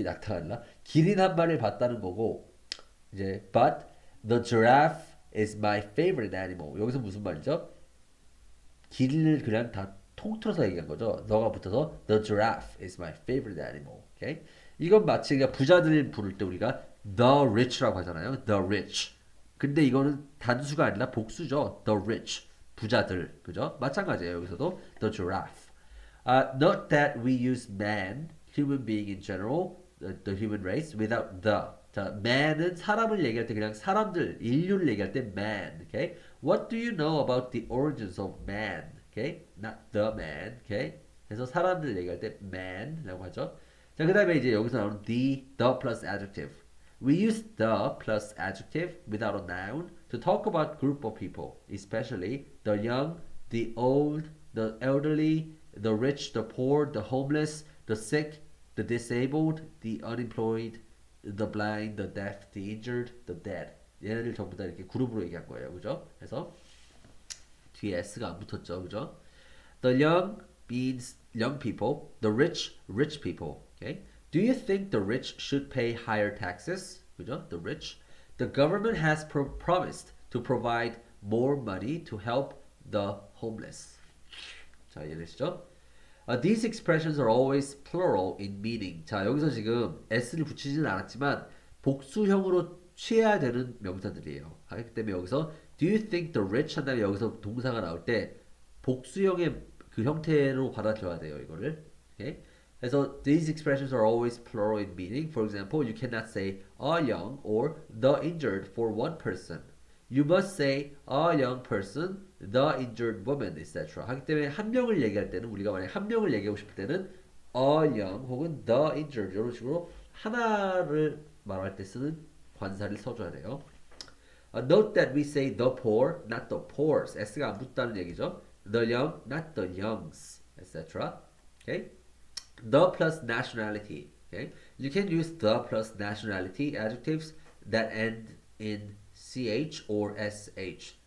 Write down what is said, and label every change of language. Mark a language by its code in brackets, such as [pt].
[ko] 낙타가 아니라 기린 한 마리를 봤다는 거고 이제 [en] but the giraffe is my favorite animal. [ko] 여기서 무슨 말이죠? 기린을 그냥 다 통틀어서 얘기한 거죠. 너가 붙어서 [en] the giraffe is my favorite animal. 오케이? [ko] 이건 마치 그러니까 부자들 부를 때 우리가 the rich라고 하잖아요. [en] the rich. [ko] 근데 이거는 단수가 아니라 복수죠. the rich. 부자들. 그죠? 마찬가지예요. [en] 여기서도 the giraffe. Note that we use man, human being in general, the human race, without the. [ko] 자, man은 사람을 얘기할 때 그냥 사람들, 인류를 얘기할 때 man. [en] Okay? What do you know about the origins of man? Okay? Not the man. Okay? [ko] 그래서 사람들 얘기할 때 man라고 하죠. 자, 그 다음에 이제 여기서 나오는 the plus adjective. [en] We use the plus adjective without a noun to talk about group of people, especially the young, the old, the elderly, the rich, the poor, the homeless, the sick, the disabled, the unemployed, the blind, the deaf, the injured, the dead. [ko] 얘네들 전부 다 이렇게 그룹으로 얘기한 거예요. 그죠? 그래서 뒤에 s가 안 붙었죠. 그죠? [en] The young means young people. The rich, rich people. Okay? Do you think the rich should pay higher taxes? 그죠? The rich. The government has promised to provide more money to help the homeless. [ko] 자, 이해되시죠? [en] These expressions are always plural in meaning. [ko] 자, 여기서 지금 s를 붙이지는 않았지만 복수형으로 취해야 되는 명사들이에요. 그렇기 때문에 여기서 [en] do you think the rich [ko] 한 다음에 여기서 동사가 나올 때 복수형의 그 형태로 받아들여야 돼요. 이거를. Okay? [en] 그래서 these expressions are always plural in meaning. For example, you cannot say a young or the injured for one person. You must say a young person, the injured woman, etc. [ko] 하기 때문에 한 명을 얘기할 때는 우리가 만약 한 명을 얘기하고 싶을 때는 a young 혹은 the injured 이런 식으로 하나를 말할 때 쓰는 관사를 써줘야 돼요. [en] Note that we say the poor, not the poors. [ko] s가 안 붙다는 얘기죠. [en] The young, not the youngs, etc. Okay? The plus nationality. Okay? You can use the plus nationality adjectives that end in ch or sh.